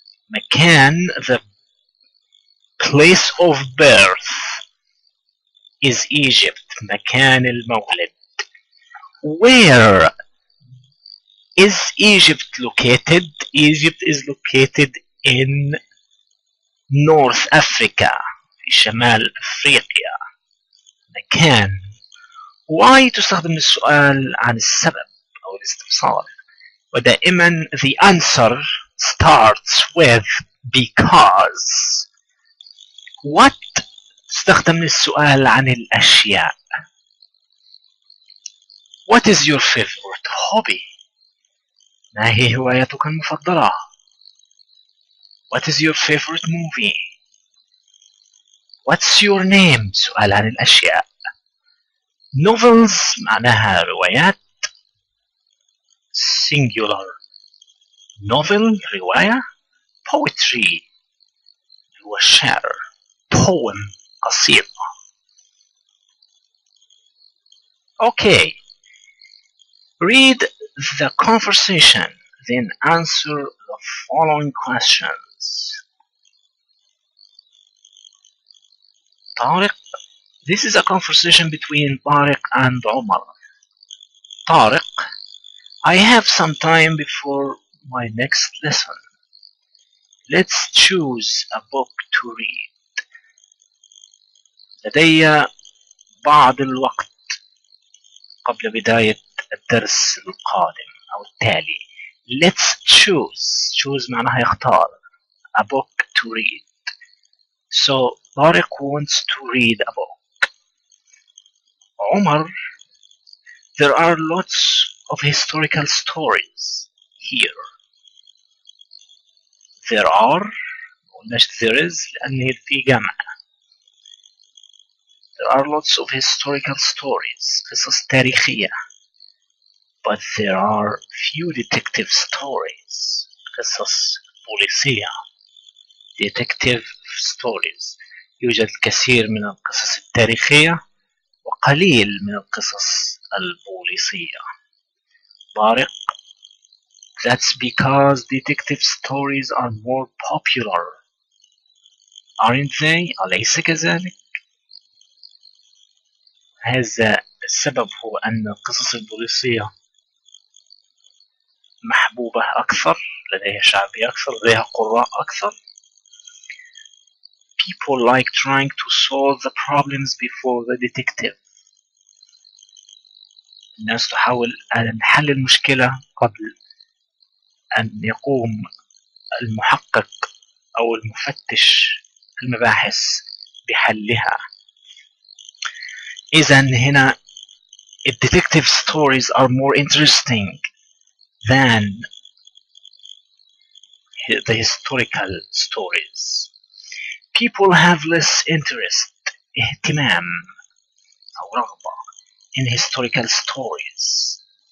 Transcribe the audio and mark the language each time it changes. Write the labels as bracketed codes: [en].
[en] مكان the place of birth is Egypt. [ar] مكان المولد. [en] Where is Egypt located? Egypt is located in North Africa. [ar] في شمال أفريقيا. مكان. Why تستخدم السؤال عن السبب أو الاستفسار. ودائما [en] the answer starts with because. [ar] What تستخدم السؤال عن الأشياء. [en] What is your favorite hobby? [ar] ما هي هوايتك المفضلة. [en] What is your favorite movie? What's your name؟ [ar] سؤال عن الأشياء. Novels معناها روايات. [en] Singular novel رواية. [ar] Poetry هو الشعر. Poem قصيدة. [en] Okay. Read the conversation, then answer the following questions. Tariq. This is a conversation between Tariq and Omar. Tariq, I have some time before my next lesson. Let's choose a book to read. [ar] لدي بعض الوقت قبل بداية الدرس القادم أو التالي. [en] Let's choose. Choose [ar] معناها يختار. [en] A book to read. So Tariq wants to read a book. Omar, there are lots of historical stories here. There are [ar] قلناش [en] there is [ar] لأن في جمع. [en] There are lots of historical stories [ar] قصص تاريخية. [en] But there are few detective stories [ar] قصص بوليسية. [en] Detective stories. [ar] يوجد الكثير من القصص التاريخية وقليل من القصص البوليسية. [en] طارق That's because detective stories are more popular. Aren't they? [ar] أليس كذلك؟ هذا السبب هو أن القصص البوليسية محبوبة أكثر، لديها شعبية أكثر، لديها قراء أكثر. [en] People like trying to solve the problems before the detective. [ar] الناس تحاول أن حل المشكلة قبل أن يقوم المحقق أو المفتش المباحث بحلها. إذن هنا [en] detective stories are more interesting than the historical stories. People have less interest, [ar] اهتمام أو رغبة [en] in historical stories.